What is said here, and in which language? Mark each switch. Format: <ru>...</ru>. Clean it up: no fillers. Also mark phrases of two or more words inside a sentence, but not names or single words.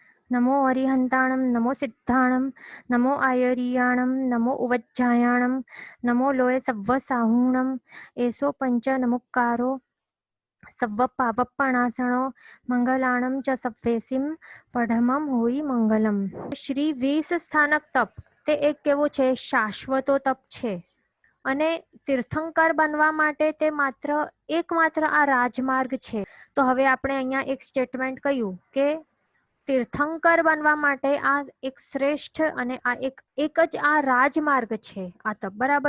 <pra>नमो अरिहन्ताणं नमो सिद्धाणं नमो आयर्याणं नमो उवज्जायाणं नमो लोय सव्वसाहूणं एसो पंच नमुक्कारो सव्व पापप्पणासणो મંગલાણમ ચ સવ્વેસીમ પઢમમ હોઈ મંગલમ.</pra> <gu>શ્રી 20 સ્થાનક તપ તે એક કેવો છે? શાશ્વતો તપ છે. અને તીર્થંકર બનવા માટે તે એકમાત્ર આ રાજમાર્ગ છે. તો હવે આપણે અહીંયા એક સ્ટેટમેન્ટ કહ્યું કે તીર્થંકર બનવા માટે આ એક શ્રેષ્ઠ અને આ એક જ આ રાજમાર્ગ છે આ તપ, બરાબર.</gu>